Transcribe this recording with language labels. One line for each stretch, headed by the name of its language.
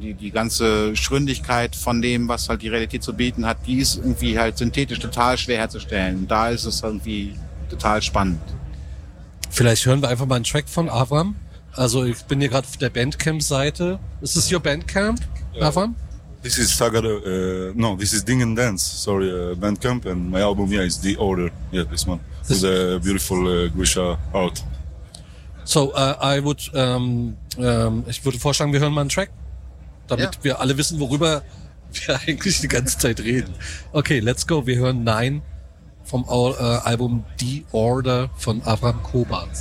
German: Und die ganze Schründigkeit von dem, was halt die Realität zu bieten hat, die ist irgendwie halt synthetisch total schwer herzustellen. Und da ist es irgendwie total spannend. Vielleicht hören wir einfach mal einen Track von Avraham. Also ich bin hier gerade auf der Bandcamp-Seite. Ist das
English: your Bandcamp, yeah. Avraham? This is Sagara, this is Ding and Dance, sorry, Bandcamp. And my album, yeah, is The Order. Yeah, this one. With a beautiful Grisha art.
German: So, ich würde vorschlagen, wir hören mal einen Track, damit wir alle wissen, worüber wir eigentlich die ganze Zeit reden.
English: Okay, let's go.
German: Wir hören Nine vom Album The Order von Avraham Koba.